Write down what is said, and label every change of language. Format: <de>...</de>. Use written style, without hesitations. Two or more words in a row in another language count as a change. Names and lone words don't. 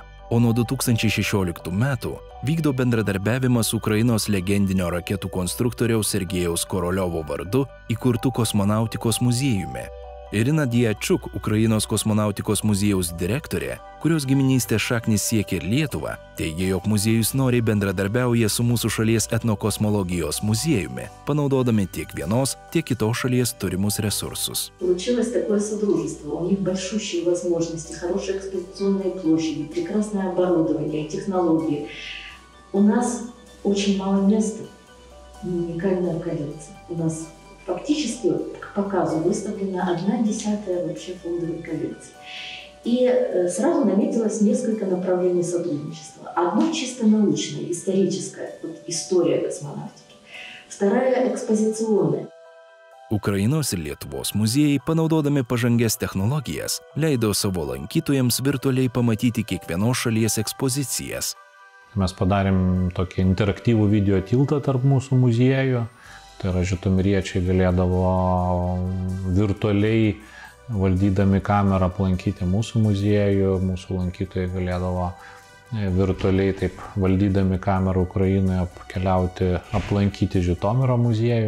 <lt>O nuo 2016 metų vykdo bendradarbiavimą su Ukrainos legendinio raketų konstruktoriaus Sergejaus Koroliovo vardu įkurtu kosmonautikos muziejumi. Irina Diačuk, Ukrainos kosmonautikos muziejaus direktorė, kurios giminystės šaknys siekia ir Lietuvą, teigia, jog muziejus noriai bendradarbiauja su mūsų šalies etnokosmologijos muziejumi, panaudodami tiek vienos, tiek kitos šalies turimus ресурсус.</lt> <ru>Получилось такое содружество. У них большущие возможности, хорошие экспозиционные площади, прекрасное оборудование, технологии. У нас очень мало места, уникальная коллекция. У нас фактически к показу выставлена 1/10 вообще фондовой коллекции. И сразу наметилось несколько направлений сотрудничества. Одно чисто научное, историческое, история космонавтики. Вторая экспозиционная.</ru> <lt>Ukrainos ir Lietuvos muziejai, panaudodami pažangias technologijas, leido savo lankytojams virtualiai pamatyti kiekvienos šalies ekspozicijas. Mes padarėm tokį interaktyvų video tiltą tarp mūsų muziejų. Tai yra, žitomiriečiai galėdavo virtualiai, valdydami kamerą, aplankyti mūsų muziejų, mūsų lankytojai galėdavo virtualiai, taip valdydami kamerą Ukrainoje, keliauti, aplankyti Žitomiro muziejų.</lt>